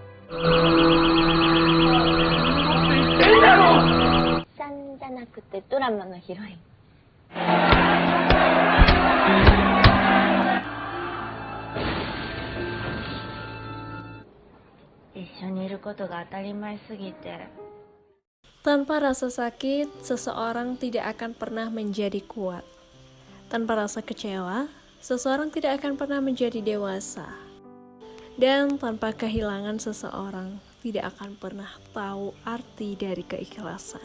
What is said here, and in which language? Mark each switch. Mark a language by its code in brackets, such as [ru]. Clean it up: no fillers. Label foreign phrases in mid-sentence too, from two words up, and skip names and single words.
[ja] さんじゃなくてドラマのヒロイン。一緒にいることが当たり前すぎて。 [id] Tanpa rasa sakit, seseorang tidak akan pernah menjadi kuat. Tanpa rasa kecewa, seseorang tidak akan pernah menjadi dewasa. Dan tanpa kehilangan seseorang, tidak akan pernah tahu arti dari keikhlasan.